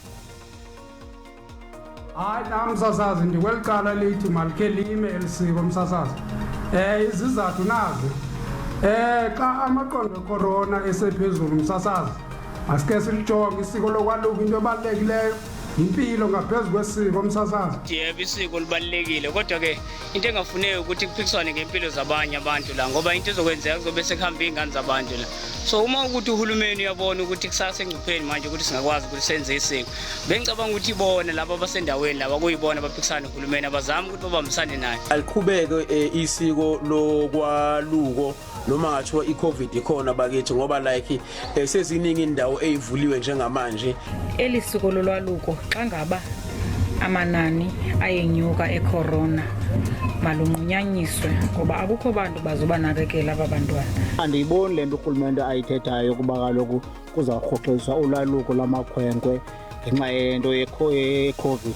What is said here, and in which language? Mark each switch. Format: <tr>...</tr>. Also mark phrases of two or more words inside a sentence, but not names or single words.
<xh>Hayi namsasazi ndikwelicala lithi malikhe lime elisiko msasazi. Izizathu nazi. Xa amaqondo ecorona esephezulu msasazi. Asike silijonge isiko lokwaluka into ebalulekileyo.</xh> <zu>Impilo ngaphezu kwesiko msasazi. Yebo isiko libalekile kodwa ke into engafuneki ukuthi kuphikiswane ngempilo zabanye abantu la ngoba into ezokwenzeka kuzobe sekuhamba ingane zabantu la. So uma ukuthi uhulumeni uyabona ukuthi kusasa engcupheni manje ukuthi singakwazi ukuthi senze isiko. Bengicabanga ukuthi ibona laba abasendaweni laba kuyibona abaphikisana uhulumeni abazama ukuthi babambisane naye. Aliqhubeke isiko lokwaluko noma ngathiwa iCovid ikhona bakithi ngoba like seziningi indawo ezivuliwe njengamanje.</zu> <xh>Elisiko lolwaluko xa ngaba amanani ayenyuka ecorona malunqunyanyiswe ngoba akukho bantu bazobanakekela abantwana. Andiyiboni lento urhulumente ayithethayo kuba kaloku kuzawurhoxiswa ulwaluko lamakhwenkwe ngenxa yento ye-COVID.</xh>